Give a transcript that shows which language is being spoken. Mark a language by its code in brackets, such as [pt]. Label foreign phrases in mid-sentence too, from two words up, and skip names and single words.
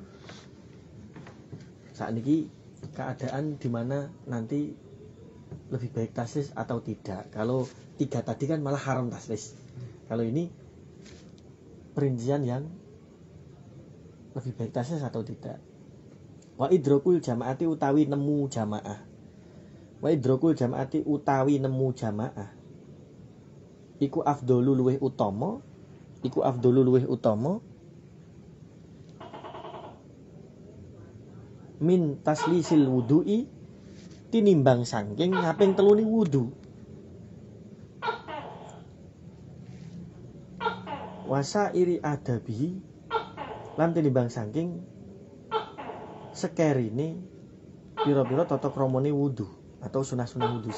[id] Saat ini keadaan di mana nanti lebih baik taslis atau tidak. Kalau 3 tadi kan malah haram taslis. Kalau ini perincian yang lebih baik taslis atau tidak. [ar] وإدراك الجماعة [jv] utawi nemu jamaah. [ar] وإدراك الجماعة [jv] utawi nemu jamaah. Iku afdolu luweh utama. [ar] من تثليث الوضوء [jv] tinimbang saking ngaping telune wudu. [ar] وسائر آداب [jv] lan tinimbang saking sekerine pira-pira tata kramane wudu atau sunah-sunah wudu.